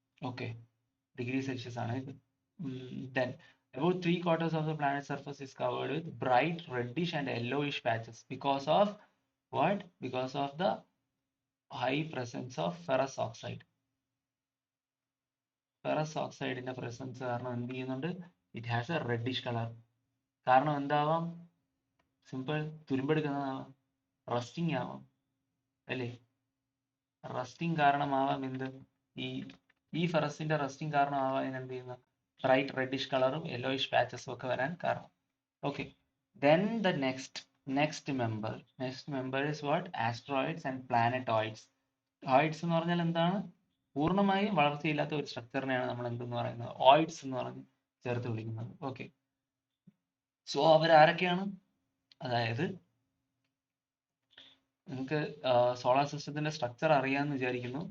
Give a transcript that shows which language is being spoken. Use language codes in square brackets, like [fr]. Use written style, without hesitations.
[en] Okay, degree Celsius [ml] ആണ് ഇത്. [en] Then about 3/4 of the planet's surface is covered with bright reddish and yellowish patches because of what? Because of the high presence of ferrous oxide. [ml] Ferrous ഓക്സൈഡിന്റെ presence കാരണം എന്ത് ചെയ്യുന്നുണ്ട്, [en] It has a reddish colour. [ml] കാരണം എന്താവാം, simple, തുരുമ്പെടുക്കുന്നതാവാം, rusting ആവാം അല്ലേ. Rusting കാരണമാവാം എന്ത്, ഈ ഫെറസിന്റെ rusting കാരണമാവാം എന്ത് ചെയ്യുന്ന ബ്രൈറ്റ് റെഡിഷ് കളറും യെല്ലോയിഷ് പാച്ചസും ഒക്കെ വരാൻ കാരണം. [en] Okay. Then the next member is what? Asteroids and planetoids. [ml] ഓയിഡ്സ് എന്ന് പറഞ്ഞാൽ എന്താണ്? പൂർണ്ണമായും വളർച്ചയില്ലാത്ത ഒരു സ്ട്രക്ചറിനെയാണ് നമ്മൾ എന്തെന്ന് പറയുന്നത്? ഓയിഡ്സ് എന്ന് പറഞ്ഞ് ചേർത്ത് വിളിക്കുന്നത്. ഓക്കെ. സോ അവരാരൊക്കെയാണ്? അതായത് നിങ്ങൾക്ക് സോളാർ സിസ്റ്റത്തിന്റെ സ്ട്രക്ചർ അറിയാമെന്ന് വിചാരിക്കുന്നു.